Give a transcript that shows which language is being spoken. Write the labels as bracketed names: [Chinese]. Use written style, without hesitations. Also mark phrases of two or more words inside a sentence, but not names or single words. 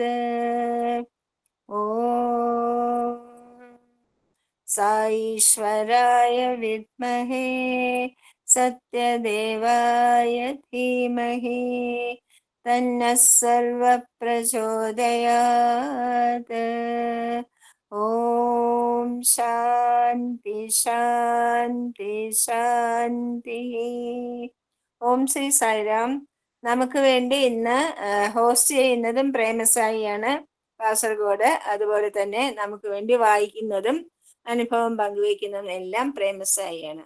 [Sanskrit] ॐ साईश्वराय विद्महे सत्यदेवाय धीमहि तन्नः सर्वः प्रचोदयात्. ഓം ശാന്തി ശാന്തി ശാന്തി. [Malayalam] ഓം ശ്രീ സായിരാം. നമുക്ക് വേണ്ടി ഇന്ന് ഹോസ്റ്റ് ചെയ്യുന്നതും പ്രേമസായിയാണ്, കാസർഗോഡ്. അതുപോലെ തന്നെ നമുക്ക് വേണ്ടി വായിക്കുന്നതും അനുഭവം പങ്കുവയ്ക്കുന്നതും എല്ലാം പ്രേമസായിയാണ്.